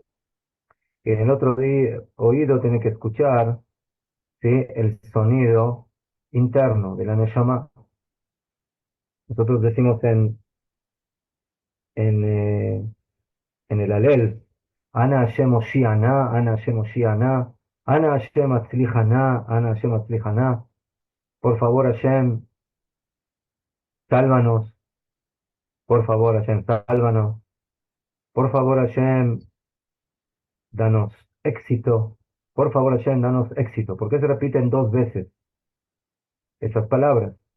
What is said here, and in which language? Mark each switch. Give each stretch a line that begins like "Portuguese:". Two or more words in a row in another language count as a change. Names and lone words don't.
Spanish: Y en el otro oído tiene que escuchar, ¿sí?, el sonido interno de la Neshama. Nosotros decimos en, eh, en el Alel,
Hebrew: אנא השם הושיענא אנא השם הושיענא אנא השם הצליחנא אנא השם הצליחנא.
Spanish: Por favor, Hashem, sálvanos. Por favor, Hashem, sálvanos. Por favor, Hashem, danos éxito. Por favor, Hashem, danos éxito. ¿Por qué se repiten dos veces esas palabras?